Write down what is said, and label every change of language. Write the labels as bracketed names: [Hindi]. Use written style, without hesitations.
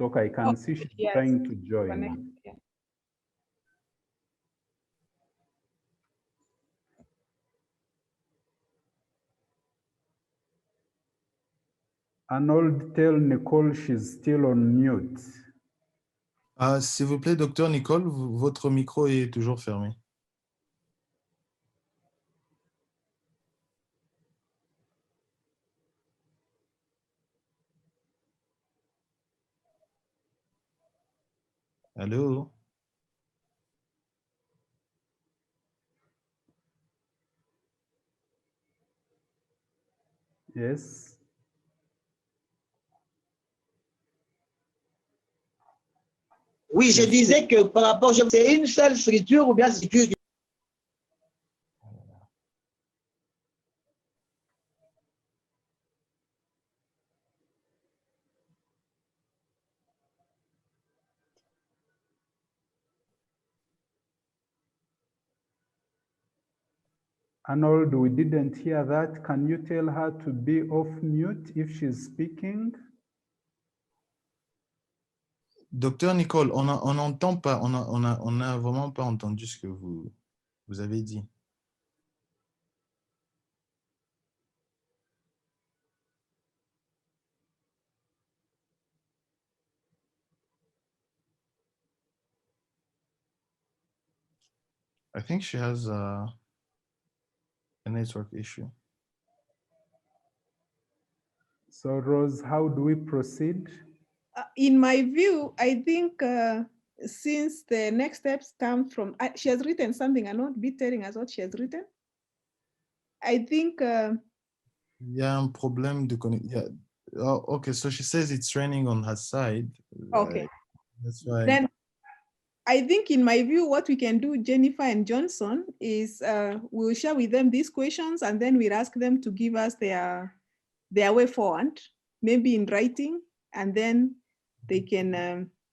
[English] Okay, I can see she's trying to join. Connect, yeah. Arnold, tell Nicole she's still on mute. [French] S'il vous plaît, docteur Nicole, votre micro est toujours fermé. Allô? [English] Yes. [French] Oui, je disais que par rapport, c'est une seule structure ou bien structure. [English] Arnold, we didn't hear that. Can you tell her to be off mute if she's speaking? [French] Docteur Nicole, on n'entend pas, on a vraiment pas entendu ce que vous avez dit. [English] I think she has a network issue. So Rose, how do we proceed? In my view, I think since the next steps come from, she has written something and not be telling us what she has written. I think. [French] Il y a un problème de connexion. [English] Oh, okay, so she says it's raining on her side. Okay. That's why. Then I think in my view, what we can do, Jennifer and Johnson, is we'll share with them these questions and then we'll ask them to give us their way forward, maybe in writing, and then they can